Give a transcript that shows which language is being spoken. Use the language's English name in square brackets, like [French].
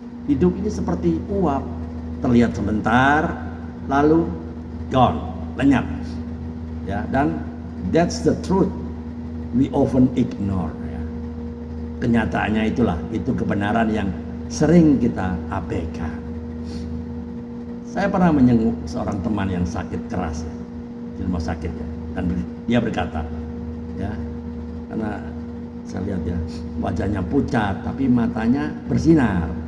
[Indonesian] Hidup ini seperti uap, terlihat sebentar, lalu [English] gone, [Indonesian] lenyap. Ya, dan [English] that's the truth we often ignore. [Indonesian] Ya. Kenyataannya itu kebenaran yang sering kita abaikan. Saya pernah menyenguk seorang teman yang sakit keras ya, di rumah sakit ya, dan dia berkata, ya, karena saya lihat ya wajahnya pucat tapi matanya bersinar.